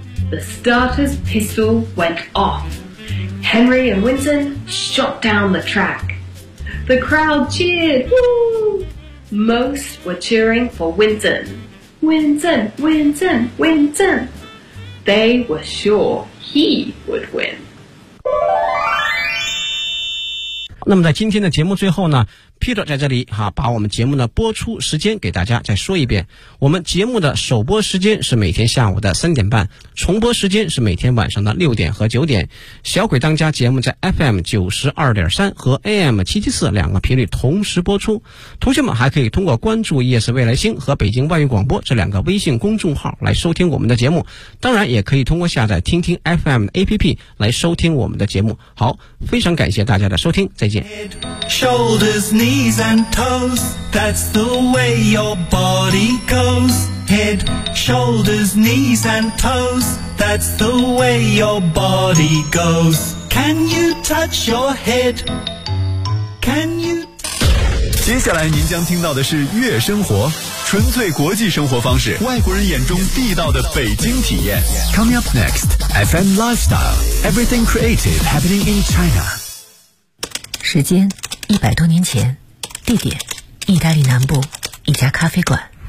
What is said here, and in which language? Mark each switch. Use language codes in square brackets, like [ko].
[en] The starter's pistol went off. Henry and Winton shot down the track. The crowd cheered. Woo! Most were cheering for Winton. win 阵 win 阵 win 阵 They were sure he would win。 [zh] 那么在今天的节目最后呢 Peter 在这里哈，把我们节目的播出时间给大家再说一遍，我们节目的首播时间是每天下午的三点半，重播时间是每天晚上的六点和九点。小鬼当家节目在 FM92.3 和 AM774 两个频率同时播出，同学们还可以通过关注夜市未来星和北京外语广播这两个微信公众号来收听我们的节目，当然也可以通过下载听听 FM 的 APP 来收听我们的节目。好，非常感谢大家的收听，再见。 [en] Shoulders, knees and toes, that's the way your body goes. Head, shoulders, knees and toes, that's the way your body goes. Can you touch your head? Can you? [zh] 接下来您将听到的是悦生活，纯粹国际生活方式，外国人眼中地道的北京体验。 [en] Coming up next, FM Lifestyle, everything creative happening in China. [zh] 时间100多年前，地点意大利南部一家咖啡馆。